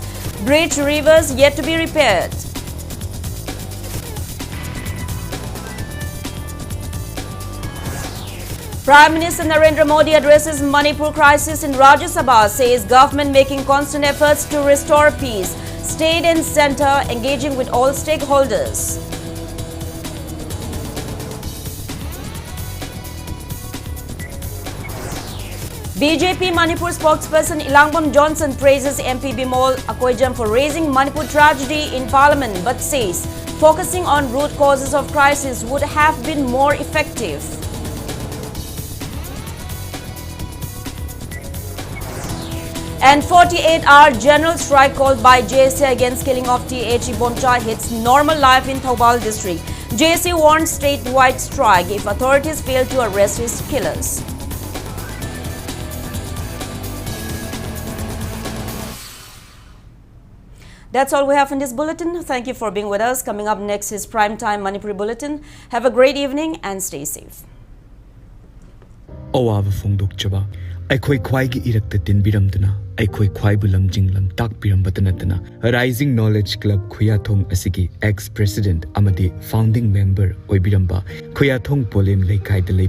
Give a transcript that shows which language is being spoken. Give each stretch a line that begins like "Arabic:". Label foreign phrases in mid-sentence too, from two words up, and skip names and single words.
English: Breached rivers yet to be repaired. Prime Minister Narendra Modi addresses Manipur crisis in Rajya Sabha, says government making constant efforts to restore peace. State and centre engaging with all stakeholders. BJP Manipur spokesperson Ilangbam Johnson praises MP Bimol Akoijam for raising Manipur tragedy in parliament, but says focusing on root causes of crisis would have been more effective. And 48-hour general strike called by JSA against killing of THE Bomcha hits normal life in Thoubal district. JSA warns statewide strike if authorities fail to arrest his killers. That's all we have in this bulletin. Thank you for being with us. Coming up next is Primetime Manipur Bulletin. Have a great evening and stay safe.
Manipuri: Awaba Fongdokchaba, Aikoi Kwaigi Irakta Tinbiramdana, Aikoi Kwaibulam Jinglam Takbirambatanatana, a Rising Knowledge Club Kuyathong Asigi, ex-president Amadi,
English: founding member
Manipuri: Oibiramba, Kuyathong Polem Leikai the